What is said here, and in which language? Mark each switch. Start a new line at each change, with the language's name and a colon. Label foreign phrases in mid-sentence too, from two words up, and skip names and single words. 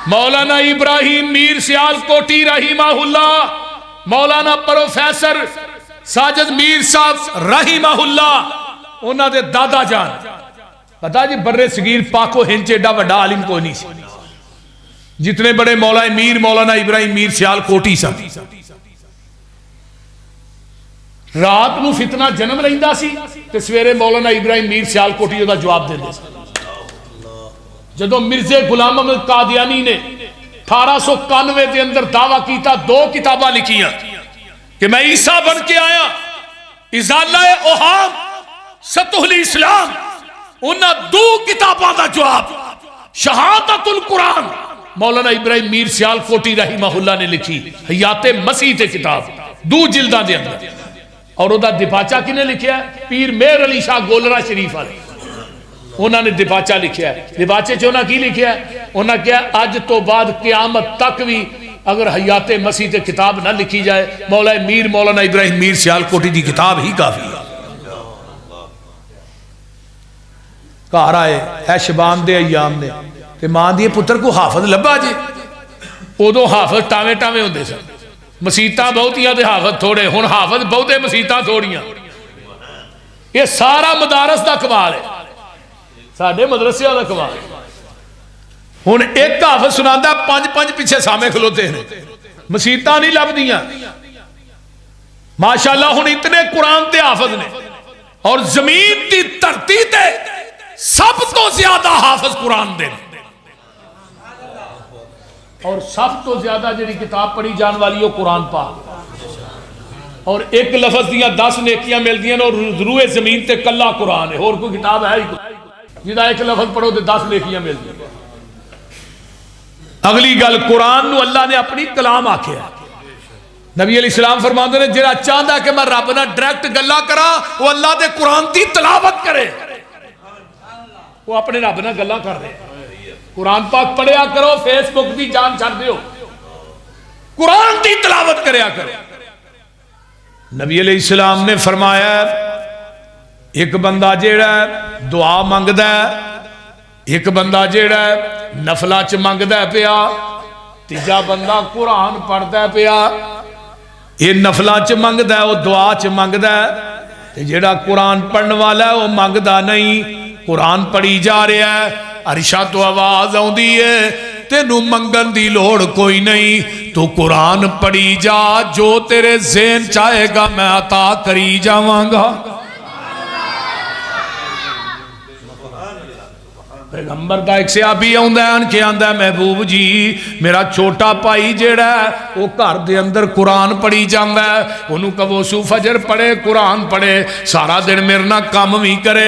Punjabi: مولانا ابراہیم میر سیال کوٹی
Arabic: رحمہ اللہ،
Punjabi: مولانا پروفیسر ساجد میر صاحب
Arabic: رحمہ اللہ،
Punjabi: انہاں دے دادا جان پتا جی برے صغیر پاکو ہنچ ایڈا وڈا عالم کوئی نہیں سی، جتنے بڑے مولانا ابراہیم میر سیال کوٹی سن، رات نو فتنہ جنم لیندا سی تے سویرے مولانا ابراہیم میر سیالکوٹی دا جواب دیندے سی. جدو مرزا غلام احمد قادیانی نے 1891 دے اندر دعویٰ کیتا 2 کتاباں لکھیاں کہ میں عیسیٰ بن کے آیا، ازالہ اوہام، سطح الاسلام، انہاں 2 کتاباں دا جواب شہادت القرآن مولانا ابراہیم میر سیالکوٹی
Arabic: رحمہ اللہ
Punjabi: نے لکھی. حیات مسیح تے کتاب 2 جلداں دے اندر، اور وہ دا دپاچہ کنے لکھیا ہے؟ پیر مہر علی شاہ گولرا شریف والے انہوں نے دپاچہ لکھیا ہے. دپاچے چونہ کی لکھیا ہے؟ انہوں نے کیا اج تو بعد قیامت تک بھی اگر حیات مسیح تے کتاب نہ لکھی جائے مولانا ابراہیم میر سیالکوٹی دی کتاب ہی کافی ہے. گھر آئے ایشبان دے ایام نے تے ماں دیے پتر کو حافظ لبا جی. ادو حافظ ٹاویں ٹاویں ہوندے سن، مسیتاں بہتیاں تے حافظ تھوڑے، ہن حافظ بہتے مسیتاں تھوڑیاں. یہ سارا مدارس دا کمال ہے، ساڈے مدرسے دا کمال. ہن ایک حافظ سناندا 5 پیچھے سامنے کھلوتے ہیں، مسیتاں نہیں لبدیاں. ماشاءاللہ ہن اتنے قرآن تے حافظ نے، اور زمین دی دھرتی تے سب تو زیادہ حافظ قرآن دے، اور سب تو زیادہ جڑی کتاب پڑھی جان والی وہ قرآن پاک. اور ایک لفظ دیاں 10 نیکیاں مل دیاں، اور روئے زمین تے کلا قرآن ہے، اور کوئی کتاب ہے ہی کوئی جدا ایک لفظ پڑھو تے 10 نیکیاں مل دیاں. اگلی گل قرآن نو اللہ نے اپنی کلام آکھیا. نبی
Arabic: علیہ السلام
Punjabi: فرماندے نے جڑا چاہندا کہ میں رب نال ڈائریکٹ گلاں کراں وہ اللہ دے قرآن دی تلاوت کرے، وہ اپنے رب نال گلاں کر رہے. قرآن پاک پڑھیا کرو، فیس بک دی جان چھڑ دیو، قرآن دی تلاوت کریا کرو. نبی
Arabic: علیہ السلام
Punjabi: نے فرمایا ایک بندہ جیڑا دعا منگدا ہے، ایک بندہ جیڑا نفلا چ منگدا پیا، تیجا بندہ قرآن پڑھدا پیا. یہ نفلا چ منگدا ہے، وہ دعا چ منگدا ہے. جیڑا قرآن پڑھن والا ہے وہ منگدا نہیں، قرآن پڑھی جا رہا ہے، عرشاں تو آواز آؤندی ہے تینوں منگن دی لوڑ کوئی نہیں، تو قرآن پڑھی جا، جو تیرے ذہن چاہے گا میں عطا کری جاواں گا. پیغمبر دا ایک صحابی آندا ہے، ان کے آندا ہے محبوب جی میرا چھوٹا بھائی جیڑا ہے وہ گھر دے اندر قرآن پڑھی جاندا ہے، انہوں کہو سو فجر پڑھے قرآن پڑھے سارا دن میرے نہ کام بھی کرے.